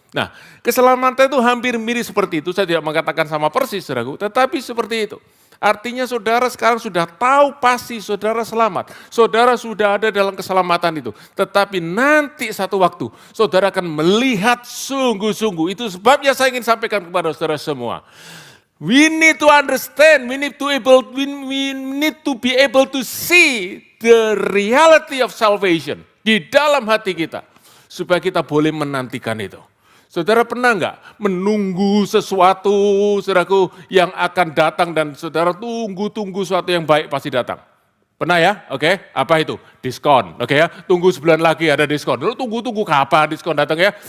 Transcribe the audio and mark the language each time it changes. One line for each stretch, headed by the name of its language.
Indonesian: Nah, keselamatan itu hampir mirip seperti itu, saya tidak mengatakan sama persis saudaraku, tetapi seperti itu. Artinya saudara sekarang sudah tahu pasti saudara selamat. Saudara sudah ada dalam keselamatan itu. Tetapi nanti satu waktu saudara akan melihat sungguh-sungguh. Itu sebabnya saya ingin sampaikan kepada saudara semua.
English: We need to understand, we need to be able to see the reality of salvation
Indonesian: di dalam hati kita. Supaya kita boleh menantikan itu. Saudara pernah enggak menunggu sesuatu, saudaraku, yang akan datang dan saudara tunggu sesuatu yang baik pasti datang? Pernah ya? Oke, apa itu? Diskon, oke ya? Tunggu sebulan lagi ada diskon. Lalu tunggu kapan diskon datang ya?